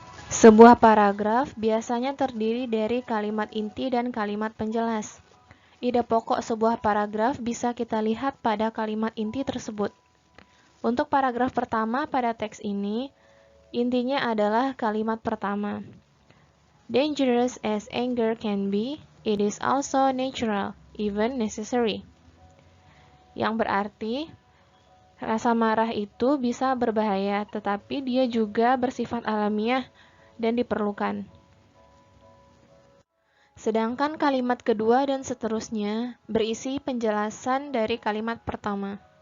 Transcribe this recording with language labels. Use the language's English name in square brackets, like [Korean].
[Indonesian] Sebuah paragraf biasanya terdiri dari kalimat inti dan kalimat penjelas. Ide pokok sebuah paragraf bisa kita lihat pada kalimat inti tersebut. Untuk paragraf pertama pada teks ini, intinya adalah kalimat pertama. [English] Dangerous as anger can be, it is also natural, even necessary. [Indonesian] Yang berarti, rasa marah itu bisa berbahaya, tetapi dia juga bersifat alamiah dan diperlukan. Sedangkan kalimat kedua dan seterusnya berisi penjelasan dari kalimat pertama.